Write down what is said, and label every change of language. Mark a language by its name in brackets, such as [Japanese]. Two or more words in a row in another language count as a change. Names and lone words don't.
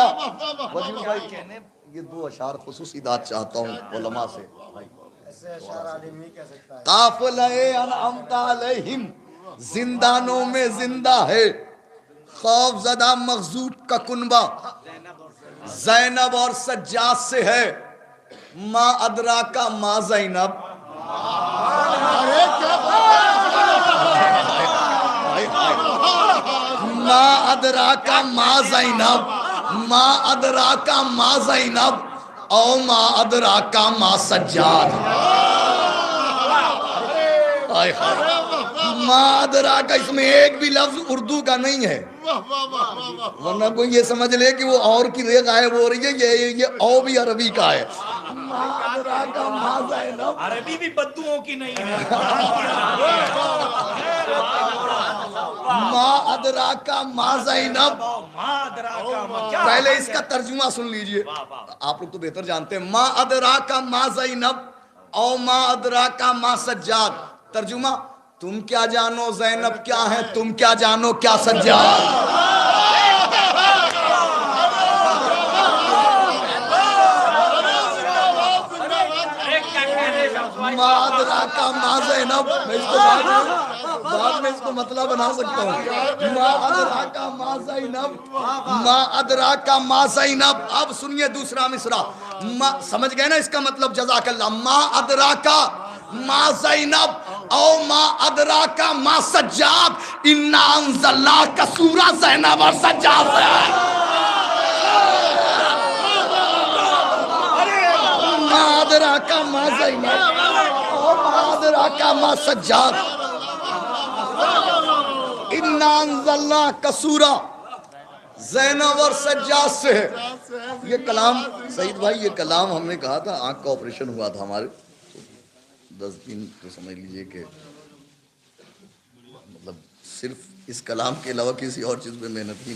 [Urdu] وزیر بھائی یہ دو اشعار خصوصی داد چاہتا ہوں علماء سے. قافلہ [Arabic] انعمت علیہم [Urdu] زندانوں میں زندہ ہے. خوف زدہ مغضوب کا کنبہ زینب اور سجاد سے ہے. [Arabic] ما ادراکا ما زینب. ما ادراکا ما زینب. ما ادراکا ما زینب او ما ادراکا ما سجاد. ما ادراکا [Urdu] اس میں ایک بھی لفظ اردو کا نہیں ہے ورنہ کوئی یہ سمجھ لے کہ وہ اور کی ریغ غائب ہو رہی ہے. یہ او بھی عربی کا ہے. [Arabic] ما ادراکا ما زینب [Urdu] عربی بھی بدوؤں کی نہیں ہے. [Arabic] ما ادراکا ما زینب. [Urdu] پہلے اس کا ترجمہ سن لیجئے, آپ لوگ تو بہتر جانتے ہیں. [Arabic] ما ادراکا ما زینب او ما ادراکا ما سجاد. [Urdu] ترجمہ تم کیا جانو زینب کیا ہے, تم کیا جانو کیا سجاد. [Arabic] ما ادراکا ما زینب. [Urdu] میں اس کو بعد میں اس کو مطلب بنا سکتا ہوں. [Arabic] ما ادراکا ما زینب. ما ادراکا ما زینب. [Urdu] اب سنیے دوسرا مصرع. سمجھ گئے نا اس کا مطلب؟ [Arabic] جزاک اللہ. ما ادراکا ما زینب او ما ادراکا ما سجاد. انا انزلنا [Urdu] کا سورہ زینب اور سجاد ہے. [Arabic] ما ادراکا ما زینب او ما ادراکا ما سجاد. انا انزلنا [Urdu] کا سورہ زینب اور سجاد سے ہے. یہ کلام سعید بھائی, یہ کلام ہم نے کہا تھا, آنکھ کا آپریشن ہوا تھا ہمارے 10 دن, تو سمجھ لیجئے کہ مطلب صرف اس کلام کے علاوہ کسی اور چیز پہ محنت ہی نہیں.